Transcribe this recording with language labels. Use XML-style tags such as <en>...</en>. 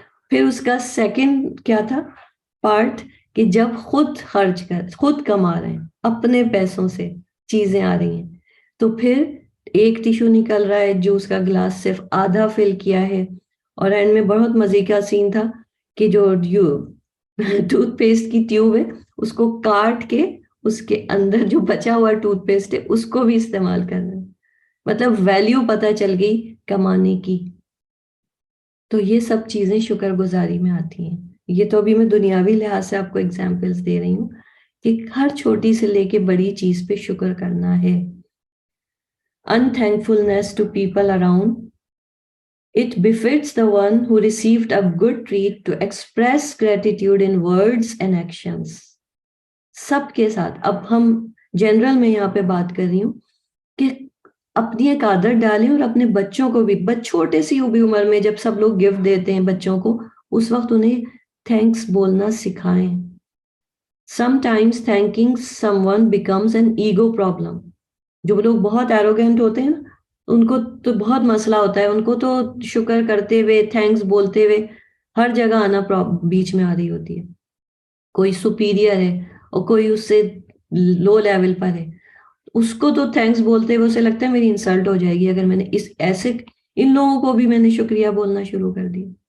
<ur>پھر اس کا سیکنڈ کیا تھا پارٹ کہ جب خود کما رہے ہیں اپنے پیسوں سے چیزیں آ رہی ہیں تو پھر ایک ٹیشو نکل رہا ہے، جوس کا گلاس صرف آدھا فل کیا ہے، اور اینڈ میں بہت مزے کا سین تھا کہ جو ٹوتھ پیسٹ کی ٹیوب ہے اس کو کاٹ کے اس کے اندر جو بچا ہوا ٹوتھ پیسٹ ہے اس کو بھی استعمال کر رہے ہیں. مطلب ویلیو پتہ چل گئی کمانے کی. تو یہ سب چیزیں شکر گزاری میں آتی ہیں. یہ تو ابھی میں دنیاوی لحاظ سے آپ کو ایگزامپلس دے رہی ہوں کہ ہر چھوٹی سے لے کے بڑی چیز پہ شکر کرنا ہے.</ur> <en>unthankfulness to people around. It befits the one who received a good treat to express gratitude in words and actions.</en> <ur>سب کے ساتھ اب ہم جنرل میں یہاں پہ بات کر رہی ہوں کہ اپنی ایک عادت ڈالیں اور اپنے بچوں کو بھی، چھوٹے سی بھی عمر میں جب سب لوگ گفٹ دیتے ہیں بچوں کو، اس وقت انہیں تھینکس بولنا سکھائیں.</ur> <en>Sometimes thanking someone becomes an ego problem.</en> <ur>جو لوگ بہت ایروگینٹ ہوتے ہیں نا، ان کو تو بہت مسئلہ ہوتا ہے، ان کو تو شکر کرتے ہوئے تھینکس بولتے ہوئے ہر جگہ آنا بیچ میں آ رہی ہوتی ہے. کوئی سپیریئر ہے اور کوئی اس سے لو لیول پر ہے، اس کو تو تھینکس بولتے ہوئے اسے لگتا ہے میری انسلٹ ہو جائے گی اگر میں نے ان لوگوں کو بھی میں نے شکریہ بولنا شروع کر دیا.</ur>